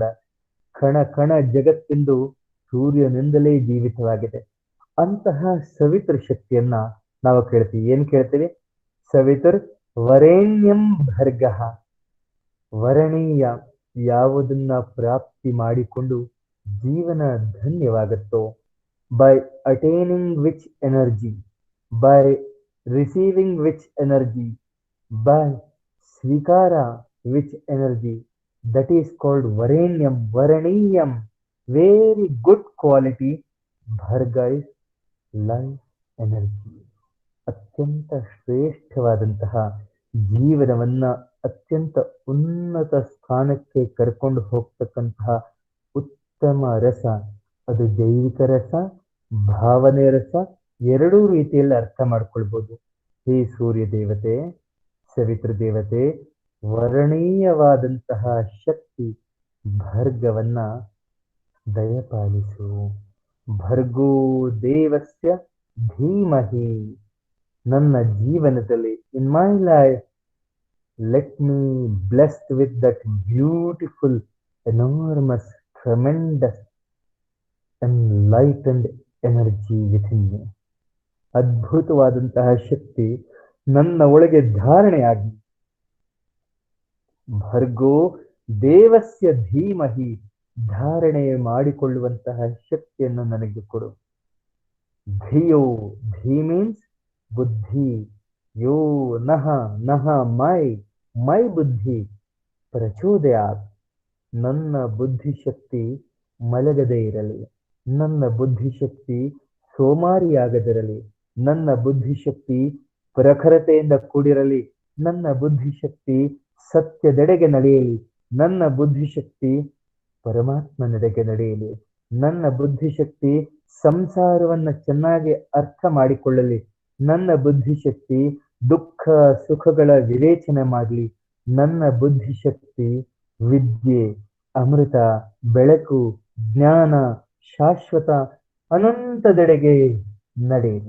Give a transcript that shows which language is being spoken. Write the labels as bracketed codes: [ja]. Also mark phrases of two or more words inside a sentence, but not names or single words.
[kn] ಕಣ ಕಣ ಜಗತ್ತೆಂದು ಸೂರ್ಯನಿಂದಲೇ ಜೀವಿತವಾಗಿದೆ. ಅಂತಹ ಸವಿತೃ ಶಕ್ತಿಯನ್ನ ನಾವು ಕೇಳ್ತೀವಿ. ಏನ್ ಕೇಳ್ತೀವಿ? [sa] ಸವಿತುರ್ ವರೇಣ್ಯಂ ಭರ್ಗಃ. [kn] ವರಣೀಯ, ಯಾವುದನ್ನ ಪ್ರಾಪ್ತಿ ಮಾಡಿಕೊಂಡು ಜೀವನ ಧನ್ಯವಾಗುತ್ತೋ, [en] by attaining which energy, by receiving which energy, by svikara which energy, that is called varenyam, varaniyam. Very good quality. Bharga is life energy. [kn] ಅತ್ಯಂತ ಶ್ರೇಷ್ಠವಾದಂತಹ ಜೀವನವನ್ನ ಅತ್ಯಂತ ಉನ್ನತ ಸ್ಥಾನಕ್ಕೆ ಕರ್ಕೊಂಡು ಹೋಗ್ತಕ್ಕಂತಹ ಉತ್ತಮ ರಸ, ಅದು ಜೈವಿಕ ರಸ, ಭಾವನೆ ರಸ, ಎರಡೂ ರೀತಿಯಲ್ಲಿ ಅರ್ಥ ಮಾಡ್ಕೊಳ್ಬೋದು. ಹೇ ಸೂರ್ಯ ದೇವತೆ, ಸವಿತೃ ದೇವತೆ, ವರ್ಣೀಯವಾದಂತಹ ಶಕ್ತಿ ಭರ್ಗವನ್ನ ದಯಪಾಲಿಸು. [sa] ಭರ್ಗೋ ದೇವಸ್ಯ ಧೀಮಹಿ. [kn] ನನ್ನ ಜೀವನದಲ್ಲಿ, [en] in my life, let me blessed with that beautiful, enormous, tremendous enlightened energy within me. [kn] ಅದ್ಭುತವಾದಂತಹ ಶಕ್ತಿ ನನ್ನ ಒಳಗೆ ಧಾರಣೆಯಾಗಿ. [sa] ಭರ್ಗೋ ದೇವಸ್ಯ ಧೀಮಹಿ, [kn] ಧಾರಣೆ ಮಾಡಿಕೊಳ್ಳುವಂತಹ ಶಕ್ತಿಯನ್ನು ನನಗೆ ಕೊಡು. ಧಿಯೋ, ಧೀ ಮೀನ್ಸ್ ಬುದ್ಧಿ. [sa] ಯೋ ನಹ, ನಹ ಮೈ ಬುದ್ಧಿ ಪ್ರಚೋದಯಾತ್. ನನ್ನ ಬುದ್ಧಿಶಕ್ತಿ ಮಲಗದೇ ಇರಲಿ, ನನ್ನ ಬುದ್ಧಿಶಕ್ತಿ ಸೋಮಾರಿಯಾಗದಿರಲಿ, ನನ್ನ ಬುದ್ಧಿಶಕ್ತಿ ಪ್ರಖರತೆಯಿಂದ ಕೂಡಿರಲಿ, ನನ್ನ ಬುದ್ಧಿಶಕ್ತಿ ಸತ್ಯದೆಡೆಗೆ ನಡೆಯಲಿ, ನನ್ನ ಬುದ್ಧಿಶಕ್ತಿ ಪರಮಾತ್ಮನೆಡೆಗೆ ನಡೆಯಲಿ, ನನ್ನ ಬುದ್ಧಿಶಕ್ತಿ ಸಂಸಾರವನ್ನ ಚೆನ್ನಾಗಿ ಅರ್ಥ ಮಾಡಿಕೊಳ್ಳಲಿ, ನನ್ನ ಬುದ್ಧಿಶಕ್ತಿ ದುಃಖ ಸುಖಗಳ ವಿವೇಚನೆ ಮಾಡಲಿ, ನನ್ನ ಬುದ್ಧಿಶಕ್ತಿ ವಿದ್ಯೆ, ಅಮೃತ, ಬೆಳಕು, ಜ್ಞಾನ, ಶಾಶ್ವತ ಅನಂತದೆಡೆಗೆ ನಡೆಯಲಿ.